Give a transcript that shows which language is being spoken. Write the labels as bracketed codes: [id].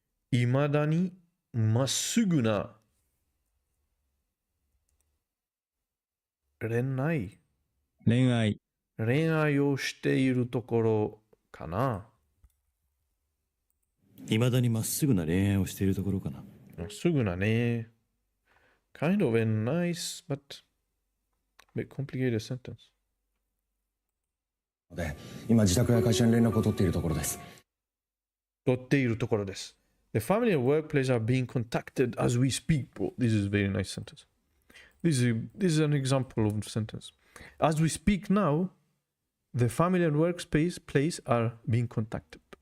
[ja] 未だにまっすぐな恋愛をしているところかな。未だにまっすぐな恋愛をしているところかな。まっすぐなね。 [en] Kind of a nice but a bit complicated sentence. [ja] 今自宅や会社に連絡を取っているところです。取っているところです。 [en] The family and workplace are being contacted as we speak, bro. This is a very nice sentence. This is an example of a sentence. As we speak now, the family and workplace are being contacted.